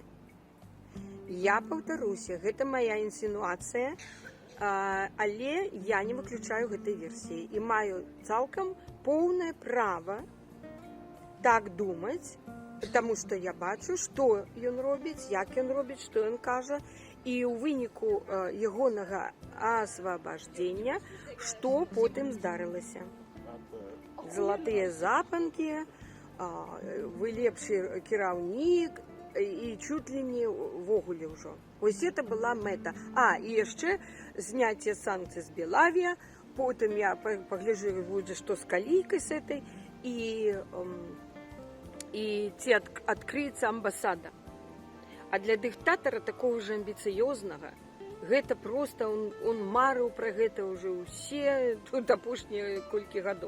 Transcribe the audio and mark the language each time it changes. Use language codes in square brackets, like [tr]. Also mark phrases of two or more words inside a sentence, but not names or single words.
[be] Я паўтаруся, гэта мая інсінуацыя, але я не выключаю гэтай версіі і маю цалкам поўнае права так думаць, таму што я бачу, што ён робіць, як ён робіць, што ён кажа, і ў выніку ягонага асвабаждзення, што потым здарылася. Залатыя запанкі, вы лепшы кіраўнік, і [ru] чуть ли не [be] ввогуле ўжо. Вось это была мэта. І яшчэ зняцце санкцый з Белавія, потым я пагляджу, будзе што з калійкай з этой, і ці адкрыецца амбасада. А для дыктатара такого ж амбіцыёзнага, гэта проста, он марыў пра гэта ўжо ўсе тут апошнія колькі гадоў.